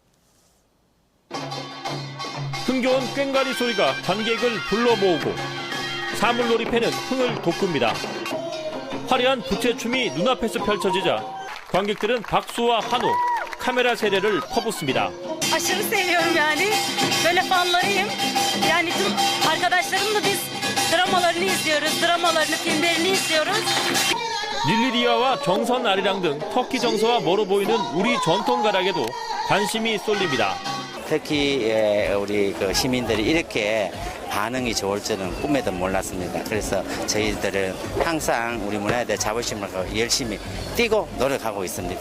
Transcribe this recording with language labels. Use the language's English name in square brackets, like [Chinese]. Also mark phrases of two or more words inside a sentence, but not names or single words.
[Korean] 흥겨운 꽹과리 소리가 관객을 불러 모으고 사물놀이패는 흥을 돋굽니다. 화려한 부채춤이 눈앞에서 펼쳐지자 관객들은 박수와 환호, 카메라 세례를 퍼붓습니다. [Turkish] Aşırı seviyorum yani. Böyle fanlarıyım. Yani tüm arkadaşlarımla biz dramalarını izliyoruz. Dramalarını, filmlerini izliyoruz. [Korean] 릴리리아와 정선 아리랑 등 터키 정서와 멀어 보이는 우리 전통 가락에도 관심이 쏠립니다. 터키의 우리 시민들이 이렇게 반응이 좋을 줄은 꿈에도 몰랐습니다. 그래서 저희들은 항상 우리 문화에 대해 자부심을 갖고 열심히 뛰고 노력하고 있습니다.